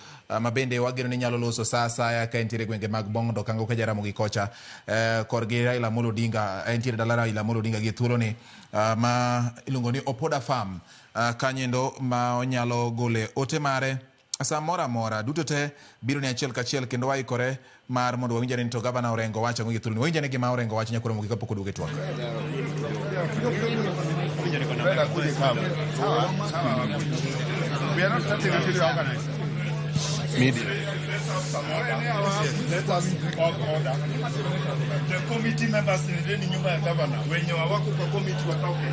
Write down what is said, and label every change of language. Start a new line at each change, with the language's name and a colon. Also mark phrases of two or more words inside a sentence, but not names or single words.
Luo (Kenya and Tanzania): mabende wageno ni nyalo loso sasa ya ka entiere gwenge mag Bondo kango ka Ramogi kocha korgi Raila Odinga entiere dala Raila Odinga gi thuolo ni ma iluongo ni Opoda Farm kanyendo ma onyalo gole ote mare samora mora duto te biro ni achiel kachiel kendo waikore mar mondo wawinjane ni to Gavana Orengo wacho gi thuolo ni wawinjane gima Orengo wacho nyakoro Ramogi kapok oduoge twak.
English: We are not starting until we organize. Media. Let us order. The committee members in the
Swahili: nyumba ya
English: governor, when you are working for committee, watoke.